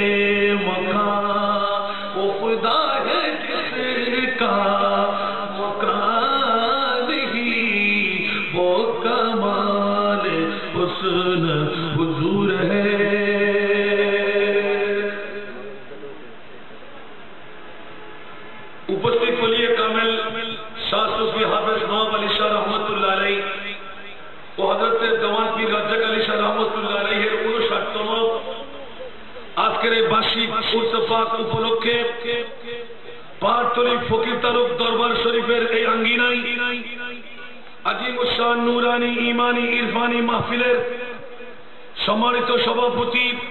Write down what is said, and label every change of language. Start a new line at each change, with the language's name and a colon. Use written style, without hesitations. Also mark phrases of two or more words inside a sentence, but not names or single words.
Urdu: مقام وہ خدا ہے جس کا مقام نہیں وہ کمال حسن حضور ہے
Bangla: উপস্থিত ولی کامل شاہ صوفی حافظ نواب علی شاہ
Arabic: رحمت اللہ علیہ
Bangla: ও হযরত দেওয়ান পীর রাজ্জাক আলী শাহ রাহমাতুল্লাহ আলাইহির 59তম আজকের এই বার্ষিক উৎসব উপলক্ষে পাহাড়তলী ফকির তালুক দরবার শরীফের এই আঙ্গিনায় আজিমুশ শান নুরানি ঈমানি ইরফানি মাহফিলের সম্মানিত সভাপতি